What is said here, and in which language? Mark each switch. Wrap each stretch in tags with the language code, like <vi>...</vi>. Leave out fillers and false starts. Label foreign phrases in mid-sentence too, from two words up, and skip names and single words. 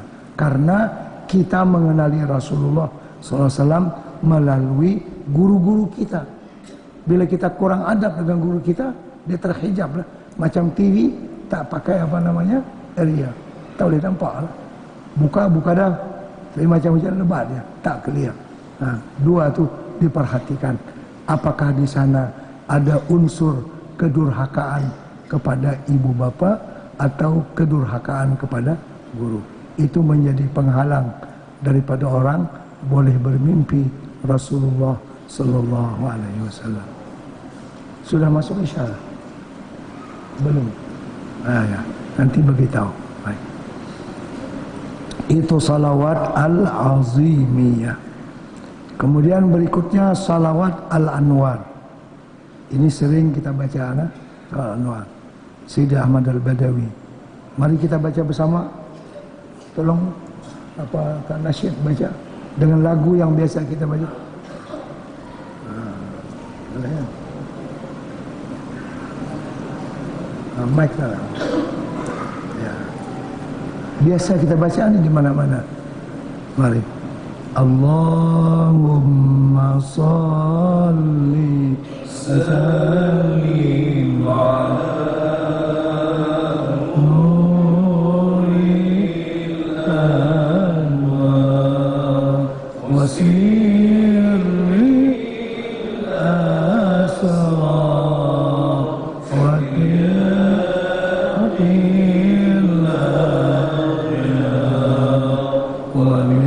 <ms>Karena kita mengenali Rasulullah SAW melalui guru-guru kita. Bila kita kurang adab dengan guru kita, dia terhijab lah. Macam TV tak pakai apa namanya area, tak boleh nampak lah. Buka dah, tapi macam hujan lebat dia, tak clear. Dua tu diperhatikan. Apakah di sana ada unsur kedurhakaan kepada ibu bapa atau kedurhakaan kepada guru? Itu menjadi penghalang daripada orang boleh bermimpi Rasulullah</ms> <ar>صلى الله عليه وسلم.</ar> <ms>Sudah masuk Isya? Belum? Ya. Nanti beritahu. Baik. Itu salawat Al-Azimiyah. Kemudian berikutnya salawat Al-Anwar. Ini sering kita baca Al-Anwar. Sayyid Ahmad Al-Badawi. Mari kita baca bersama. Tolong Kak Nasyid baca dengan lagu yang biasa kita baca. Boleh ya? Mic lah. Ya. Biasa kita baca ni di mana-mana. Mari.</ms> <ar>اللهم صل سلم على نور الأنوار وسر الأسرار وقيام و</ar>